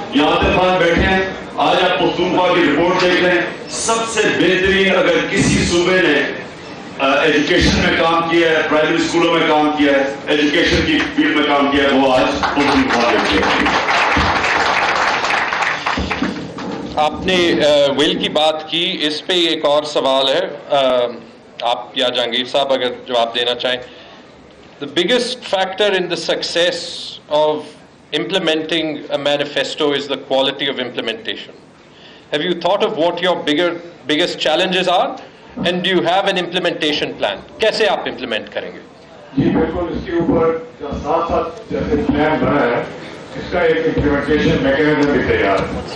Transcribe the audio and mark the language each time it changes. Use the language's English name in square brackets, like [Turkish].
[Hindi] यहाँ पे बात बैठे हैं, आज आप पख्तूनख्वा की रिपोर्ट देख रहे हैं, सबसे बेहतरीन अगर किसी सूबे ने एजुकेशन में काम किया है, प्राइमरी स्कूलों में काम किया है, एजुकेशन की फील्ड में काम किया है, वो आज पख्तूनख्वा ने किया है। आपने विल की बात की, इस पे एक और सवाल है, आप या जहांगीर साहब अगर जवाब देना चाहें। [English] The biggest factor in the success of implementing a manifesto is the quality of implementation. Have you thought of what your biggest challenges are? And do you have an implementation plan? [Hindi] कैसे आप implement करेंगे? जी बिल्कुल, इसके ऊपर साथ साथ जैसे plan बना है, इसका एक इम्प्लीमेंटेशन मैकेनिज्म भी तैयार है।